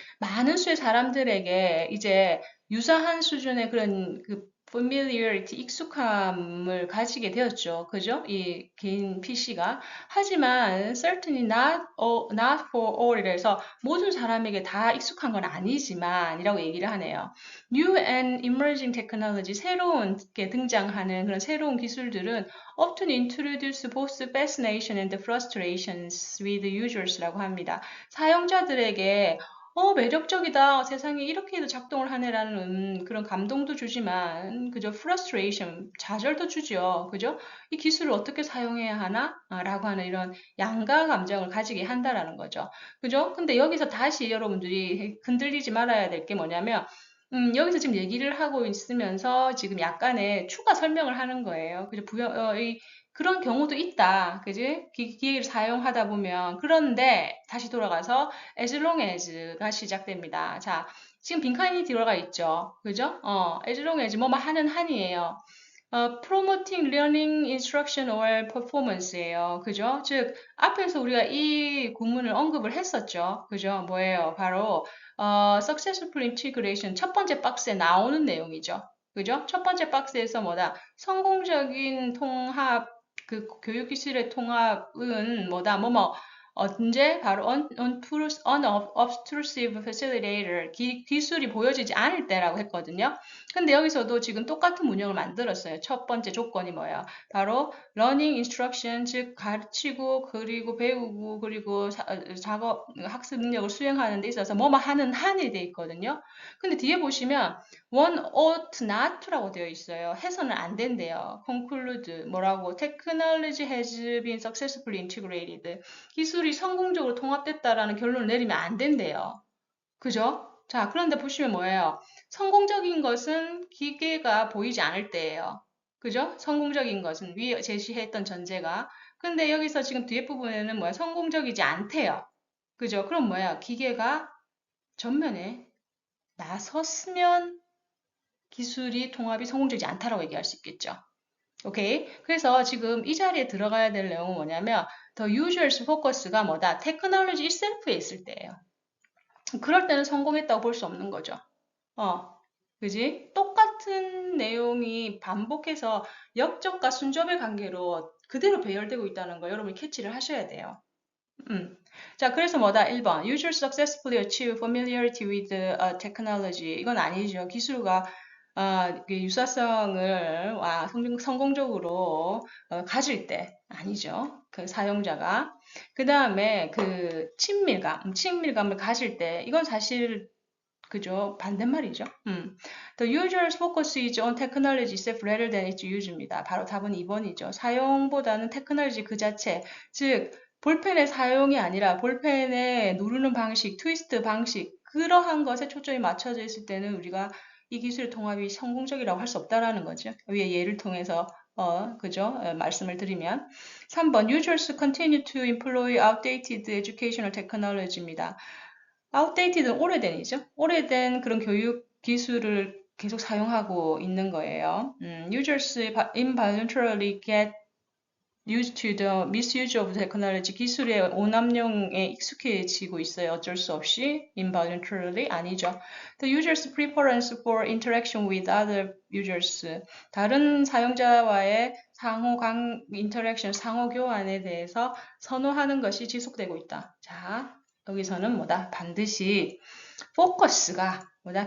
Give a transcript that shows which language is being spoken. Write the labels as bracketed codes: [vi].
[ko] 많은 수의 사람들에게 이제 유사한 수준의 그런 그 familiarity, 익숙함을 가지게 되었죠. 그죠? 이 개인 PC가. 하지만 [en] certainly not for all [ko] 이라서 모든 사람에게 다 익숙한 건 아니지만 이라고 얘기를 하네요. [en] New and emerging technology, [ko] 새로운 게 등장하는 그런 새로운 기술들은 [en] often introduce both fascination and frustrations with users [ko] 라고 합니다. 사용자들에게 매력적이다. 세상에 이렇게도 작동을 하네라는 그런 감동도 주지만, 그죠? frustration, 좌절도 주죠. 그죠? 이 기술을 어떻게 사용해야 하나? 라고 하는 이런 양가 감정을 가지게 한다라는 거죠. 그죠? 근데 여기서 다시 여러분들이 흔들리지 말아야 될 게 뭐냐면, 여기서 지금 얘기를 하고 있으면서 지금 약간의 추가 설명을 하는 거예요. 그죠? 그런 경우도 있다. 그지? 기기를 사용하다 보면. 그런데 다시 돌아가서 [en] as long as [ko] 가 시작됩니다. 자, 지금 빈칸이 들어가 있죠. 그죠? [en] as long as [ko] 뭐뭐 하는 한이에요. [en] promoting learning instruction or performance예요. [ko] 그죠? 즉, 앞에서 우리가 이 구문을 언급을 했었죠. 그죠? 뭐예요? 바로 [en] successful integration [ko] 첫 번째 박스에 나오는 내용이죠. 그죠? 첫 번째 박스에서 뭐다? 성공적인 통합, 그 교육기술의 통합은 뭐다? 뭐뭐 언제? 바로 [en] unobtrusive facilitator, [ko] 기술이 보여지지 않을 때라고 했거든요. 근데 여기서도 지금 똑같은 문형을 만들었어요. 첫 번째 조건이 뭐예요? 바로 [en] learning instruction, [ko] 즉 가르치고 그리고 배우고 그리고 작업, 학습 능력을 수행하는 데 있어서 뭐뭐 하는 한이 돼 있거든요. 근데 뒤에 보시면 [en] one ought not to [ko] 라고 되어 있어요. 해서는 안 된대요. conclude 뭐라고? [en] technology has been successfully integrated. [ko] 기술이 성공적으로 통합됐다라는 결론을 내리면 안 된대요. 그죠? 자, 그런데 보시면 뭐예요? 성공적인 것은 기계가 보이지 않을 때예요. 그죠? 성공적인 것은 위에 제시했던 전제가. 근데 여기서 지금 뒤에 부분에는 뭐야? 성공적이지 않대요. 그죠? 그럼 뭐야? 기계가 전면에 나섰으면 기술이 통합이 성공적이지 않다라고 얘기할 수 있겠죠. 오케이. 그래서 지금 이 자리에 들어가야 될 내용은 뭐냐면 [en] the user's focus [ko] 가 뭐다? 테크놀로지 itself에 있을 때예요. 그럴 때는 성공했다고 볼 수 없는 거죠. 그지? 똑같은 내용이 반복해서 역접과 순접의 관계로 그대로 배열되고 있다는 거 여러분이 캐치를 하셔야 돼요. 자, 그래서 뭐다? 1번. [en] User successfully achieve familiarity with technology. [ko] 이건 아니죠. 기술과 유사성을 성공적으로 가질 때 아니죠. 그 사용자가. 그 다음에 그 친밀감을 가질 때 이건 사실 그죠? 반대말이죠. [en] The user's focus is on technology itself rather than its use [ko] 입니다. 바로 답은 2번이죠. 사용보다는 테크놀로지 그 자체, 즉 볼펜의 사용이 아니라 볼펜의 누르는 방식, 트위스트 방식 그러한 것에 초점이 맞춰져 있을 때는 우리가 이 기술 통합이 성공적이라고 할 수 없다라는 거죠. 위에 예를 통해서 그죠? 말씀을 드리면 3번 [en] Users continue to employ outdated educational technology [ko] 입니다. outdated는 오래된이죠. 오래된 그런 교육 기술을 계속 사용하고 있는 거예요. [en] Users involuntarily get due to the misuse of technology, [ko] 기술의 오남용에 익숙해지고 있어요. 어쩔 수 없이. [en] involuntarily [ko] 아니죠. [en] The user's preference for interaction with other users, [ko] 다른 사용자와의 [en] interaction, [ko] 상호 교환에 대해서 선호하는 것이 지속되고 있다. 자, 여기서는 뭐다? 반드시 포커스가 뭐다?